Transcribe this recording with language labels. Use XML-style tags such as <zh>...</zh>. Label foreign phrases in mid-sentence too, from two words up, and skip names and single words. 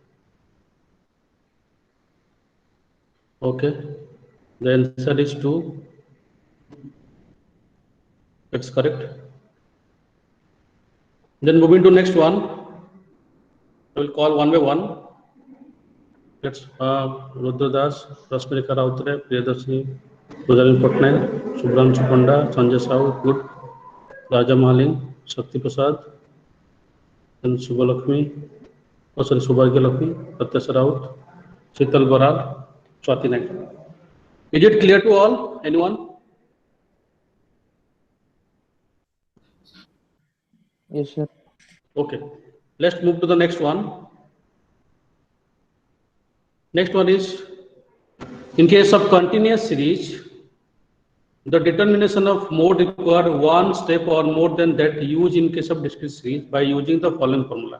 <en>Okay. The answer is 2. That's correct. Then moving to next one. I will call one by one. Let's Rudra Das, Rasmika Rautre, Priyadarshini, Pujarin Patnaik, Subram Chupanda, Sanjay Sahu, good. Raja Mahaling, Shakti Prasad, and Subhalakshmi, Subhagya Lakshmi, Pratyasha Raut, Sheetal Baral, Swati Naik. Is it clear to all? Anyone? Yes, sir. Okay. Let's move to the next one. Next one is, in case of continuous series, the determination of mode require one step or more than that used in case of discrete series by using the following formula.</en>